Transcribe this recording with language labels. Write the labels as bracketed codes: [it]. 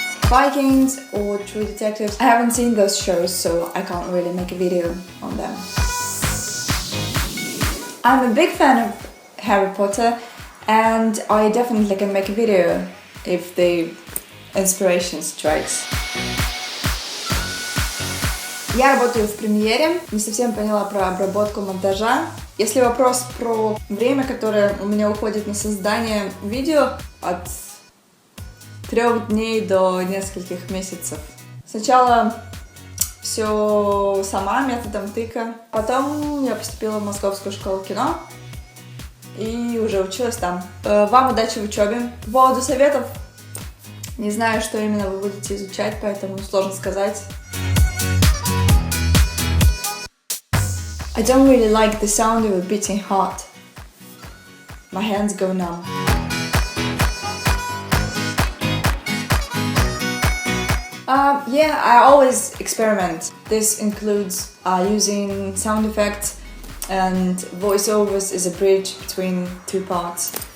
[en] Vikings or True Detectives, I haven't seen those shows, so I can't really make a video on them. I'm a big fan of Harry Potter and I definitely can make a video if the inspiration strikes. [ru] Я работаю в премьере, не совсем поняла про обработку монтажа. Если вопрос про время, которое у меня уходит на создание видео, от 3 дней до нескольких месяцев. Сначала все сама, методом Thicke. Потом я поступила в Московскую школу кино и уже училась там. Вам удачи в учебе. По поводу советов, не знаю, что именно вы будете изучать, поэтому сложно сказать. [en] I don't really like the sound of a beating heart. My hands go numb. Yeah, I always experiment. This includes using sound effects and voiceovers as a bridge between two parts.